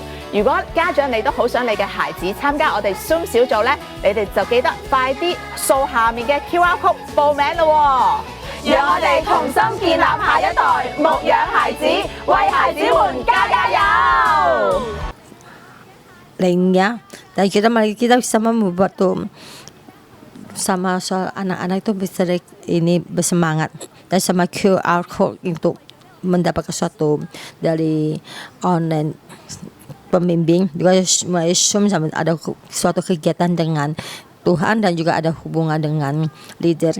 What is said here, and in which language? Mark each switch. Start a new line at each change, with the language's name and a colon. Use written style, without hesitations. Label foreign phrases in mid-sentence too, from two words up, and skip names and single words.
Cantonese: 如果家長你都好想你嘅孩子參加我哋 Zoom 小組咧，你哋就記得快啲掃下面嘅
English: QR code
Cantonese: 報名咯喎！讓我哋同心建立下一代，牧養孩子，為孩子們加油。
Indonesian: Lainnya, dan kita sama membuat tuh sama soal anak-anak itu bisa ini bersemangat, dan sama
English: QR code
Indonesian: untuk mendapatkan sesuatu dari online pembimbing juga sama ada suatu kegiatan dengan Tuhan, dan juga ada hubungan dengan leader.